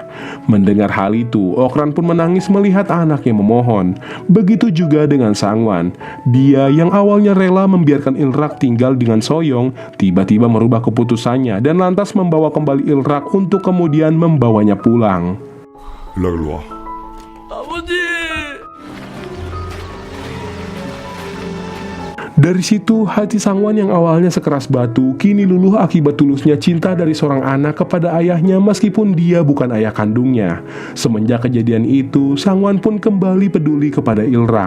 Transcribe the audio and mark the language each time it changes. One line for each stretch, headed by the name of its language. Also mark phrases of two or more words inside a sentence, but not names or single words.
Indonesian: Mendengar hal itu, Okran pun menangis melihat anaknya memohon. Begitu juga dengan Sangwan. Dia yang awalnya rela membiarkan Ilrak tinggal dengan Soyong, tiba-tiba merubah keputusannya dan lantas membawa kembali Ilrak untuk kemudian membawanya pulang.
Korean: 일락일로 와. 아버지!
Indonesian: Dari situ, hati Sangwan yang awalnya sekeras batu, kini luluh akibat tulusnya cinta dari seorang anak kepada ayahnya meskipun dia bukan ayah kandungnya. Semenjak kejadian itu, Sangwan pun kembali peduli kepada Ilrak.